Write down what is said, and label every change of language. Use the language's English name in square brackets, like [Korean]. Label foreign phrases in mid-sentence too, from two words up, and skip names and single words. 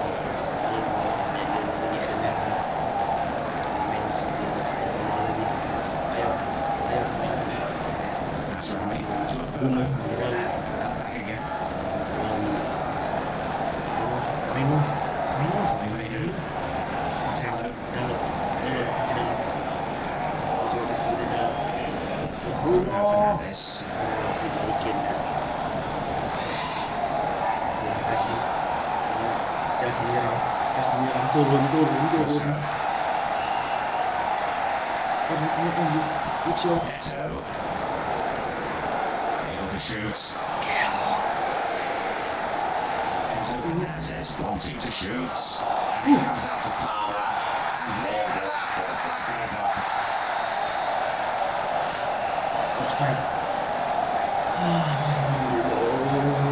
[English] That's right. Bruno. Back again. Maynard. Maynard. Dalot. Bruno Fernandes. [Indonesian] dibalikin. Makasih. Chelsea nyerang turun. Karena ini Emyu. Neto. [English] Able to shoot. Enzo Fernandez wanting to shoot. And he comes out to Palmer. And leaves it up for the flag goes up. Offside.